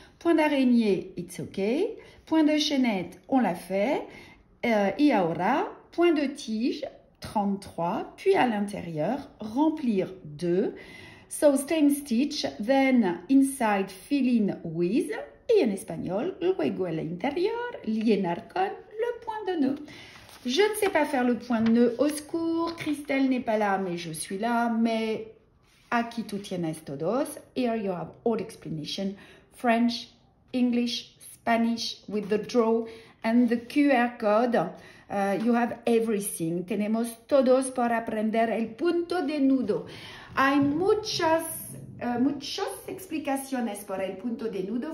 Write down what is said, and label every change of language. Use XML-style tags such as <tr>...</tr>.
<fr>Point d'araignée,</fr> <en>it's okay.</en> <fr>Point de chaînette, on l'a fait.</fr> <es>Y ahora,</es> <fr>point de tige, 33. Puis à l'intérieur, remplir 2.</fr> <en>So stem stitch, then inside fill in with.</en> <fr>Et en espagnol,</fr> <es>luego al interior, llenar con</es> <fr>le point de nœud. Je ne sais pas faire le point de nœud, au secours, Christelle n'est pas là, mais je suis là, mais</fr> <es>aquí tú tienes todos.</es> <en>Here you have all explanation, French, English, Spanish, with the draw and the QR code. You have everything.</en> <es>Tenemos todos para aprender el punto de nudo. Hay muchas explicaciones para el punto de nudo.</es>